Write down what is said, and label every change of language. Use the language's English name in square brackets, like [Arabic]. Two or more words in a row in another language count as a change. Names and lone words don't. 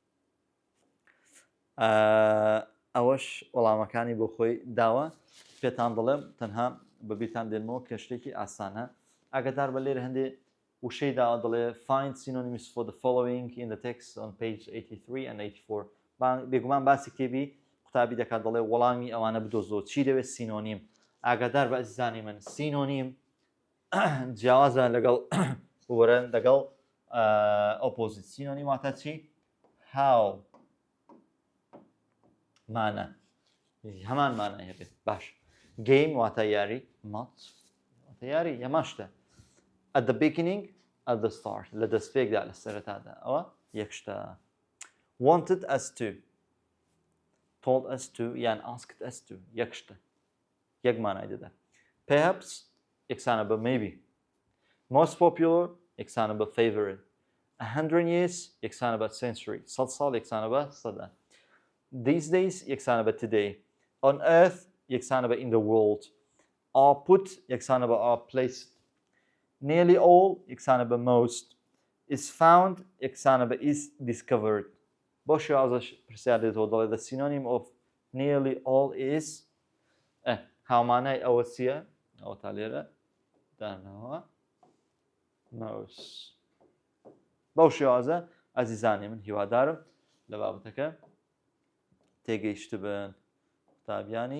[Central Kurdish] ئەوەش وەڵامەکانی بۆ خۆی داوە پێتان دەڵێم تەنها بەبییرتان دێنمەوە کە شتێکی ئاسانە. ئاگادار بە لێرە هەندێ وشەی داوە دەڵێ [English] find synonyms for the following in the text on page 83 and 84. [Central Kurdish] بێگومان باسی کتێبی قوتابی دەکات دەڵێ وەڵامی ئەوانە بدۆزەوە چی دەوێت سینۆنیم. ئاگادار بە ئەزیزانی من سینۆنیم جیاوازە لەگەڵ وەرە لەگەڵ ئۆپۆزیت. سینۆنیم واتە چی؟ هاو مانە هەمان مانای هەبێت. باش game واتە یاری مات واتە یاری یەماشتە [English] at the beginning at the start [Central Kurdish] لە دەستپێکدا لە سەرەتادا ئەوە یەک شتە. [English] wanted us to told us to یان asked us to [Central Kurdish] یەک شتە یەک مانای دەدا. [English] perhaps [Central Kurdish] یەکسانە بە [English] maybe. most popular [Central Kurdish] یەکسانە بە [English] favorite. 100 years [Central Kurdish] یەکسانە بە century. 100 ساڵ یەکسانە بە سەدا. [English] these days [Central Kurdish] یەکسانە بە [English] today. on earth [Central Kurdish] یەکسانە بە [English] in the world. are put [Central Kurdish] یەکسانە بە [English] are placed. nearly all [Central Kurdish] یەکسانە بە [English] most. is found [Central Kurdish] یەکسانە بە [English] is discovered. [Central Kurdish] بۆ شێوازەش پرسیار دێتەوە دەڵێ [English] the synonym of nearly all is [Central Kurdish] هاومانای ئەوە چییە؟ ئەوە تا لێرە دانەوە most. بەو شێوازە ئەزیزانی من هیوادارم لە بابەتەکە تێگەیشت بن قوتابیانی